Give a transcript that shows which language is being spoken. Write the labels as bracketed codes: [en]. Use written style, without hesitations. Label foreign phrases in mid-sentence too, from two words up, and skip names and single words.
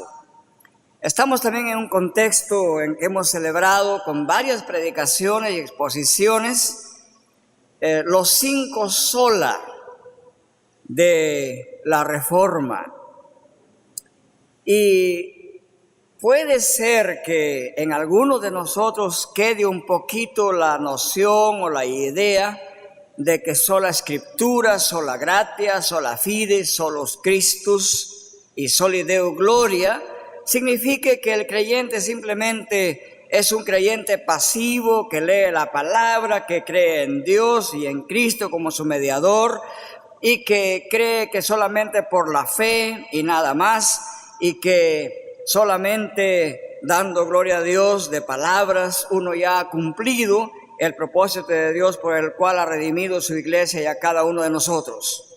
[es] Estamos también en un contexto en que hemos celebrado con varias predicaciones y exposiciones los 5 sola de la Reforma. Y puede ser que en algunos de nosotros quede un poquito la noción o la idea de que sola Escritura, [la] sola gratia, sola fide, solos Christus [es] y [la] soli Deo gloria [es] signifique que el creyente simplemente es un creyente pasivo que lee la palabra, que cree en Dios y en Cristo como su mediador y que cree que solamente por la fe y nada más, y que solamente dando gloria a Dios de palabras uno ya ha cumplido el propósito de Dios por el cual ha redimido su iglesia y a cada uno de nosotros.